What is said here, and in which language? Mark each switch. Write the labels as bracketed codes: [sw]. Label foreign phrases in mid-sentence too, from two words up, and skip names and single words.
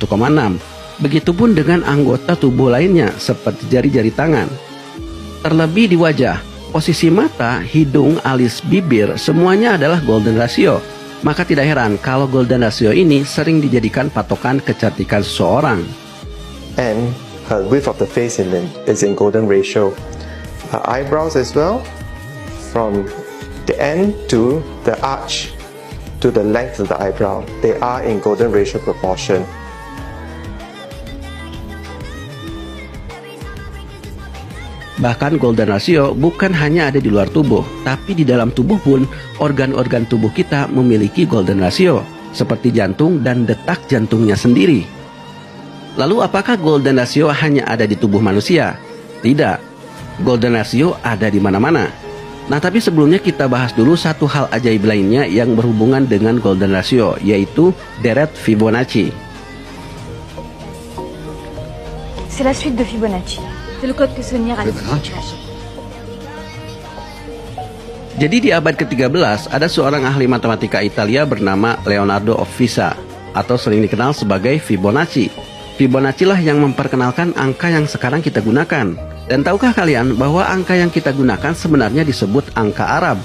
[id] Begitupun dengan anggota tubuh lainnya seperti jari-jari tangan. Terlebih di wajah, posisi mata, hidung, alis, bibir, semuanya adalah [en] golden ratio. [id] Maka tidak heran kalau [en] golden ratio [id] ini sering dijadikan patokan kecantikan seseorang. [en] And her width of the face is in golden ratio. Her eyebrows as well, from the end to the arch to the length of the eyebrow, they are in golden ratio proportion. [id] Bahkan [en] golden ratio [id] bukan hanya ada di luar tubuh, tapi di dalam tubuh pun organ-organ tubuh kita memiliki [en] golden ratio, [id] seperti jantung dan detak jantungnya sendiri. Lalu apakah [en] golden ratio [id] hanya ada di tubuh manusia? Tidak, [en] golden ratio [id] ada di mana-mana. Nah, tapi sebelumnya kita bahas dulu satu hal ajaib lainnya yang berhubungan dengan [en] golden ratio, [id] yaitu deret Fibonacci. [fr] C'est la suite de Fibonacci. C'est le code que Sonia a dit. [id] Jadi di abad ke-13 ada seorang ahli matematika Italia bernama Leonardo of Pisa, atau sering dikenal sebagai Fibonacci. Fibonacci lah yang memperkenalkan angka yang sekarang kita gunakan. Dan tahukah kalian bahwa angka yang kita gunakan sebenarnya disebut angka Arab?